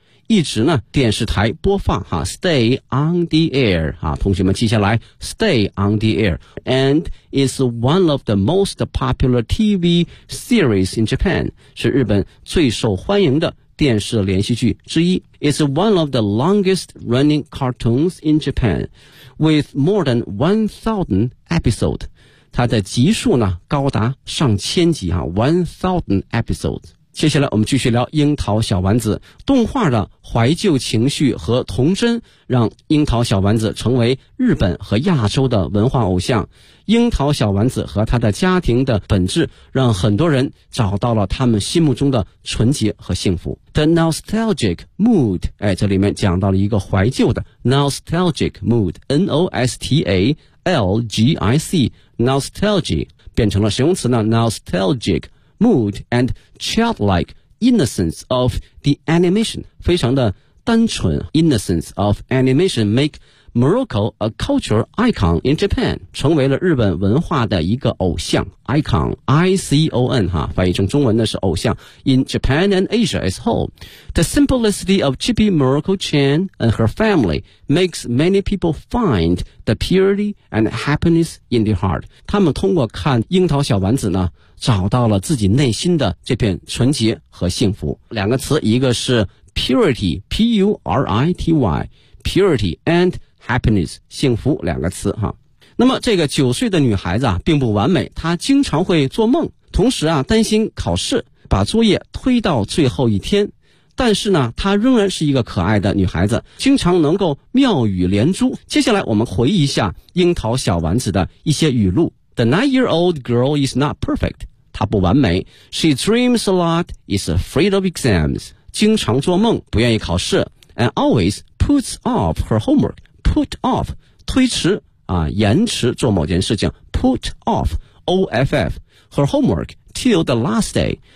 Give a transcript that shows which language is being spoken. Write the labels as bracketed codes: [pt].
[zh] 一直呢电视台播放哈 [en] stay on the air 啊， [zh] 同学们记下来 [en] stay on the air， and is one of the most popular TV series in Japan， [zh] 是日本最受欢迎的电视连续剧之一。 [en] It's one of the longest running cartoons in Japan, with more than 1,000 episodes. [zh] 它的集数呢，高达上千集啊 ,1,000 episodes。接下来我们继续聊樱桃小丸子。动画的怀旧情绪和童真让樱桃小丸子成为日本和亚洲的文化偶像。樱桃小丸子和他的家庭的本质让很多人找到了他们心目中的纯洁和幸福。 [en] The nostalgic mood, [zh] 哎，这里面讲到了一个怀旧的 [en] nostalgic mood, N-O-S-T-A-L-G-I-C, nostalgic, [zh] 变成了形容词呢 [en] nostalgicmood and childlike innocence of the animation, [zh] 非常的单纯 [en] innocence of animation make Morocco a culture icon in Japan, [zh] 成为了日本文化的一个偶像 [en] icon, I-C-O-N, [zh] 哈翻译成中文的是偶像 [en] in Japan and Asia as whole. The simplicity of Chibi Morocco Chan and her family makes many people find the purity and happiness in their heart. [zh] 他们通过看樱桃小丸子呢找到了自己内心的这片纯洁和幸福。两个词，一个是 purity, P-U-R-I-T-Y, [en] purity and happiness, [zh] 幸福两个词哈。那么这个九岁的女孩子啊并不完美，她经常会做梦，同时啊担心考试把作业推到最后一天。但是呢她仍然是一个可爱的女孩子，经常能够妙语连珠。接下来我们回忆一下樱桃小丸子的一些语录。 [en] The nine-year-old girl is not perfect. [zh] 她不完美。 [en] She dreams a lot, is afraid of exams. [zh] 经常做梦，不愿意考试。 [en] And always puts off her homework. [zh] Put off, 推迟啊，延迟做某件事情。 [en] Put off, O-F-F, her homework till the last day.